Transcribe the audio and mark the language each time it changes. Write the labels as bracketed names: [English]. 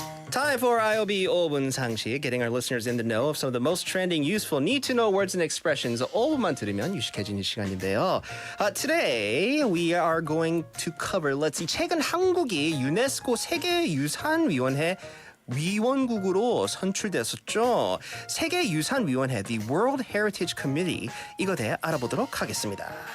[English] Time for IOB 5분 상식, getting our listeners in the know of some of the most trending, useful, need-to-know words and expressions. [Korean] 5분만 들으면 유식해지는 시간인데요. [English] Today, we are going to cover, let's see, [Korean] 최근 한국이 유네스코 세계유산위원회 위원국으로 선출됐었죠. 세계유산위원회, the World Heritage Committee, 이거 대해 알아보도록 하겠습니다.